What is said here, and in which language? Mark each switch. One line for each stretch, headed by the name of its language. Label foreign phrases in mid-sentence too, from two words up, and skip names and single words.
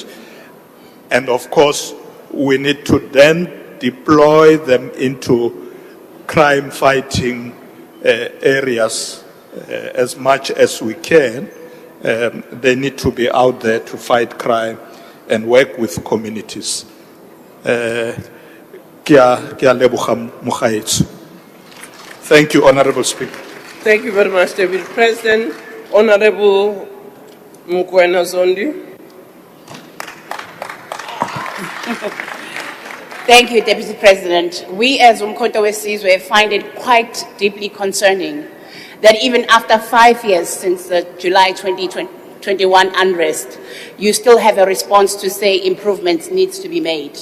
English: And of course, we need to then deploy them into crime-fighting areas as much as we can. They need to be out there to fight crime and work with communities.
Tswana: Ke a leboga mogaetsho.
English: Thank you, Honorable Speaker. Thank you very much, Deputy President. Honorable Mokoena Zondi. Thank you, Deputy President. We as Umkhonto weSizwe find it quite deeply concerning that even after 5 years since the July 2021 unrest, you still have a response to say improvements needs to be made.